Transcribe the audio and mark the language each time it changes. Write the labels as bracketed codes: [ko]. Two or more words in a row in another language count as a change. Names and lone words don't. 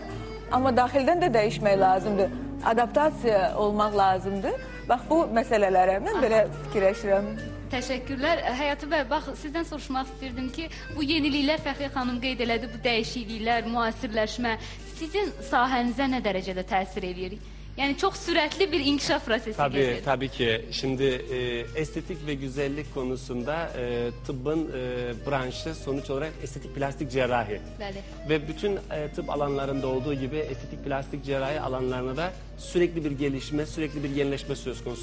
[az] Amma daxildən də değişmək lazımdır. Adaptasiya olmaq lazımdır. Bax, bu məsələlərə mən belə fikirləşirəm. Təşəkkürlər. Həyatı bəy, bax, sizdən soruşmaq istirdim ki, bu yeniliklər, Fəxriyə xanım qeyd elədi, bu dəyişikliklər, müasirləşmə sizin sahənizə nə dərəcədə təsir edir? [tr] Yani çok süratli bir inkişaf prosesi geçiyor. Tabii ki. Şimdi estetik ve güzellik konusunda tıbbın branşı sonuç olarak estetik plastik cerrahi. [az] Bəli. [tr] Ve bütün tıp alanlarında olduğu gibi estetik plastik cerrahi alanlarında da sürekli bir gelişme, sürekli bir yenileşme söz konusu.